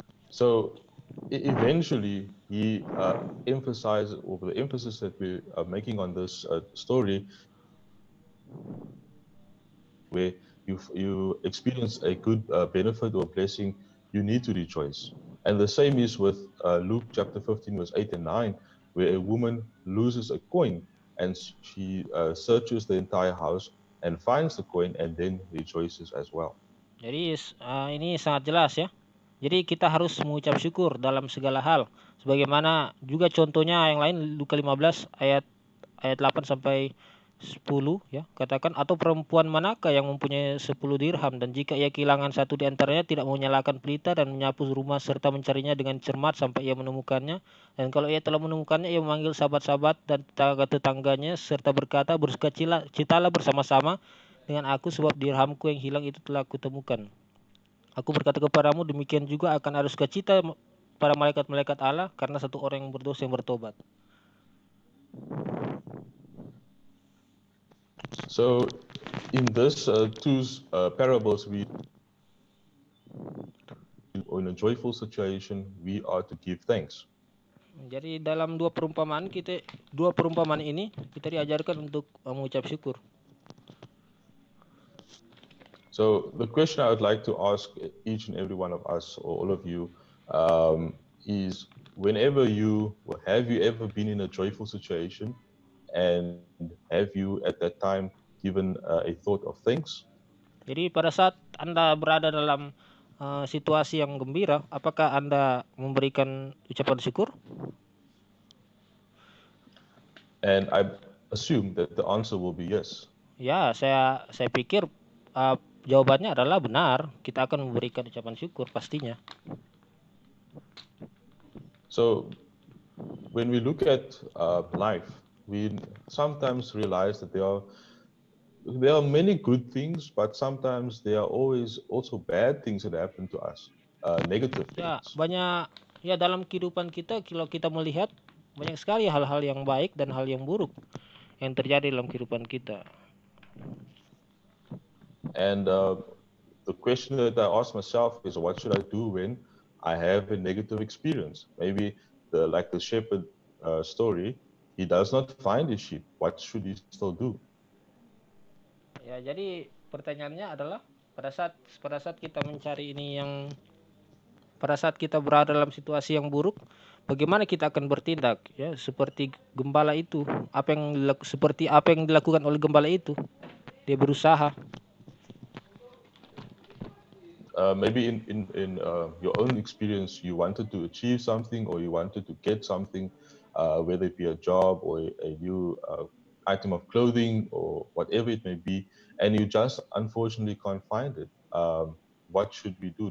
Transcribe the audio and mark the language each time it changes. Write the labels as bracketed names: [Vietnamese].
[English] So eventually he emphasizes, or the emphasis that we are making on this story, where you experience a good benefit or blessing, you need to rejoice. And the same is with Luke chapter 15 verse 8 and 9, where a woman loses a coin and she searches the entire house and finds the coin and then rejoices as well. [Indonesian] Jadi ini sangat jelas ya. Jadi kita harus mengucap syukur dalam segala hal. Sebagaimana juga contohnya yang lain, Lukas 15 ayat 8 sampai 10 ya, katakan, atau perempuan manakah yang mempunyai 10 dirham dan jika ia kehilangan satu di antaranya, tidak mau menyalakan pelita dan menyapu rumah serta mencarinya dengan cermat sampai ia menemukannya. Dan kalau ia telah menemukannya, ia memanggil sahabat-sahabat dan tetangga-tetangganya serta berkata, bersukacitalah bersama-sama dengan aku, sebab dirhamku yang hilang itu telah kutemukan. Aku berkata kepadamu, demikian juga akan ada sukacita para malaikat-malaikat Allah karena satu orang yang berdosa yang bertobat. [English] So in this two parables, we in a joyful situation we are to give thanks. [Indonesian] Jadi dalam dua perumpamaan ini kita diajarkan untuk mengucap syukur. [English] So the question I would like to ask each and every one of us, or all of you, is whenever have you ever been in a joyful situation, and have you at that time given a thought of thanks? [Indonesian] Jadi pada saat Anda berada dalam situasi yang gembira, apakah Anda memberikan ucapan syukur? [English] And I assume that the answer will be yes. [Indonesian] Ya, saya pikir jawabannya adalah benar. Kita akan memberikan ucapan syukur pastinya. [English] So when we look at life, we sometimes realize that there are many good things, but sometimes there are always also bad things that happen to us, negative things. [Indonesian] Ya, banyak ya dalam kehidupan kita, kalau kita melihat banyak sekali hal-hal yang baik dan hal yang buruk yang terjadi dalam kehidupan kita. [English] And the question that I ask myself is, what should I do when I have a negative experience? Maybe like the shepherd story, he does not find his sheep. What should he still do? [Indonesian] Ya, jadi pertanyaannya adalah pada saat kita mencari ini yang pada saat kita berada dalam situasi yang buruk, bagaimana kita akan bertindak? Ya, seperti gembala itu, apa yang dilakukan oleh gembala itu, dia berusaha. [English] maybe in your own experience, you wanted to achieve something or you wanted to get something, whether it be a job or a new item of clothing or whatever it may be, and you just unfortunately can't find it. What should we do?